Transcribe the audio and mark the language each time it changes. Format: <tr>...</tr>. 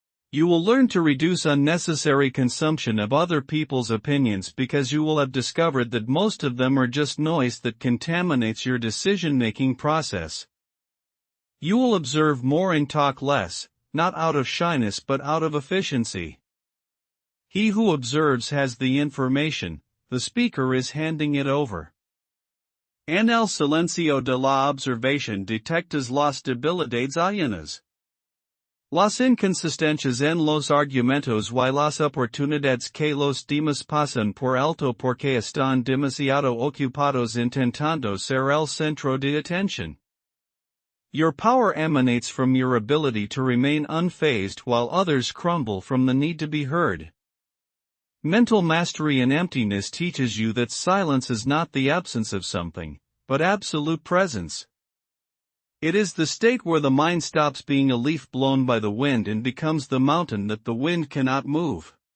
<en>You will learn to reduce unnecessary consumption of other people's opinions because you will have discovered that most of them are just noise that contaminates your decision-making process. You will observe more and talk less, not out of shyness but out of efficiency. He who observes has the information, the speaker is handing it over.</en> <es>En el silencio de la observación detectas las debilidades ajenas. Las inconsistencias en los argumentos y las oportunidades que los demás pasan por alto porque están demasiado ocupados intentando ser el centro de atención.</es> <en>Your power emanates from your ability to remain unfazed while others crumble from the need to be heard. Mental mastery in emptiness teaches you that silence is not the absence of something, but absolute presence. It is the state where the mind stops being a leaf blown by the wind and becomes the mountain that the wind cannot move.</en>